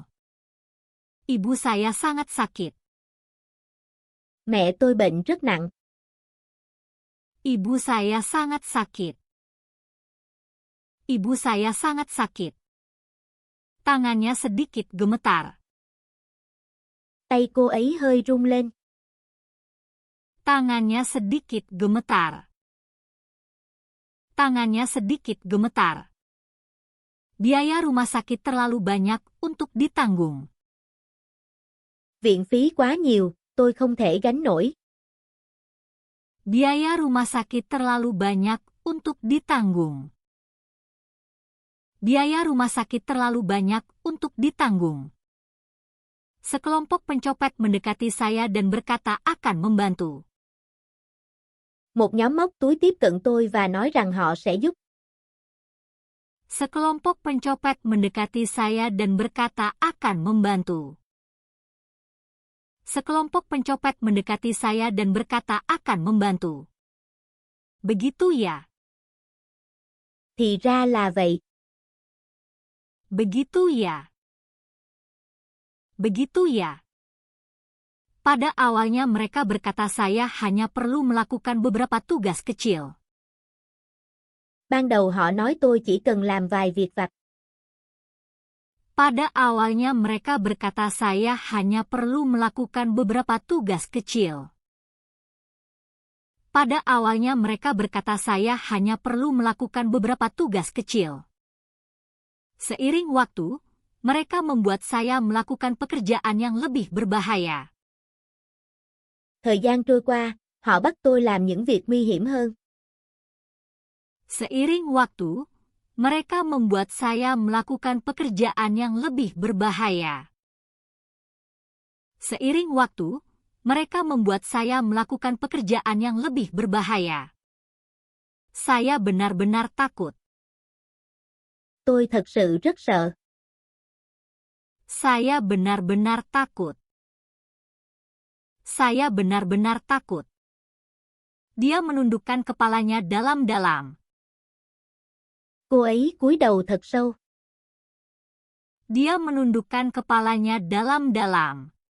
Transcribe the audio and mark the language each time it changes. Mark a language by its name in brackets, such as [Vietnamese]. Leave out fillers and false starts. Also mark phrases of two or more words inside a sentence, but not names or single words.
[Indonesian] Ibu saya sangat sakit. [Vietnamese] Mẹ tôi bệnh rất nặng. [Indonesian] Ibu saya sangat sakit. Ibu saya sangat sakit. Tangannya sedikit gemetar. [Vietnamese] Tay cô ấy hơi rung lên. [Indonesian] Tangannya sedikit gemetar. Tangannya sedikit gemetar. Biaya rumah sakit terlalu banyak untuk ditanggung. [Vietnamese] Viện phí quá nhiều, tôi không thể gánh nổi. [Indonesian] Biaya rumah sakit terlalu banyak untuk ditanggung. Biaya rumah sakit terlalu banyak untuk ditanggung. Sekelompok pencopet mendekati saya dan berkata akan membantu. [Vietnamese] Một nhóm móc túi tiếp cận tôi và nói rằng họ sẽ giúp. [Indonesian] Sekelompok pencopet mendekati saya dan berkata akan membantu. Sekelompok pencopet mendekati saya dan berkata akan membantu. Begitu ya? [Vietnamese] Thì ra là vậy. [Indonesian] Begitu ya? Begitu ya? Pada awalnya mereka berkata saya hanya perlu melakukan beberapa tugas kecil. [Vietnamese] Ban đầu họ nói tôi chỉ cần làm vài việc vặt. [Indonesian] Pada awalnya mereka berkata saya hanya perlu melakukan beberapa tugas kecil. Pada awalnya mereka berkata saya hanya perlu melakukan beberapa tugas kecil. Seiring waktu, mereka membuat saya melakukan pekerjaan yang lebih berbahaya. [Vietnamese] Thời gian trôi qua, họ bắt tôi làm những việc nguy hiểm hơn. [Indonesian] Seiring waktu, mereka membuat saya melakukan pekerjaan yang lebih berbahaya. Seiring waktu, mereka membuat saya melakukan pekerjaan yang lebih berbahaya. Saya benar-benar takut. [Vietnamese] Tôi thật sự rất sợ. [Indonesian] Saya benar-benar takut. Saya benar-benar takut. Dia menundukkan kepalanya dalam-dalam. [Vietnamese] Cô ấy cúi đầu thật sâu. [Indonesian] Dia menundukkan kepalanya dalam-dalam.